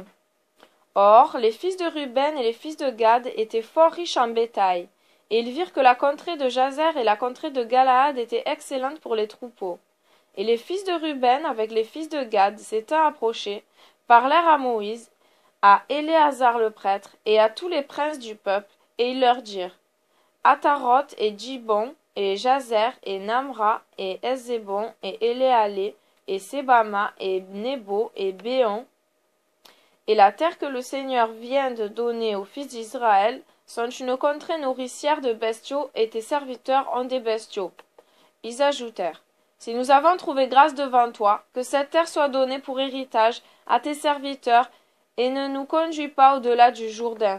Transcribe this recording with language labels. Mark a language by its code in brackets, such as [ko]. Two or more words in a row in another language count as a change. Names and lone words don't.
[fr] Or, les fils de Ruben et les fils de Gad étaient fort riches en bétail, et ils virent que la contrée de Jazer et la contrée de Galaad étaient excellentes pour les troupeaux. Et les fils de Ruben avec les fils de Gad s'étant approchés, parlèrent à Moïse, à Éléazar le prêtre, et à tous les princes du peuple, et ils leur dirent, Ataroth et Djibon, et Jazer, et Namra, et Ezébon, et Éléalé, et Sebama, et Nebo, et Béon, et la terre que le Seigneur vient de donner aux fils d'Israël sont une contrée nourricière de bestiaux, et tes serviteurs ont des bestiaux. Ils ajoutèrent, si nous avons trouvé grâce devant toi, que cette terre soit donnée pour héritage à tes serviteurs, et ne nous conduis pas au-delà du Jourdain.